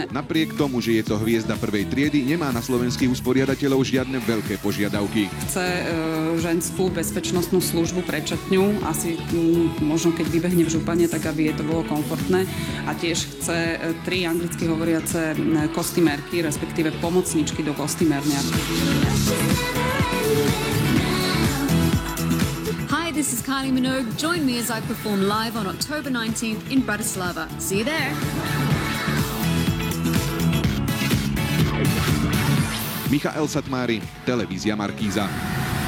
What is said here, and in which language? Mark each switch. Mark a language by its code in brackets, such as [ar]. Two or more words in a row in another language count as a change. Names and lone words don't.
[sk] Napriek tomu, že je to hviezda prvej triedy, nemá na slovenských usporiadateľov žiadne veľké požiadavky. Chce ženskú bezpečnostnú službu pre čatňu, asi možno keď vybehne v župane, tak aby jej to bolo komfortné. A tiež chce 3 anglicky hovoriace kostymérky, respektíve pomocničky do kostymérňa. [en] Hi, this is Kylie Minogue. Join me as I perform live on October 19th in Bratislava. See you there. [sk] Michael Satmári, Televízia Markíza.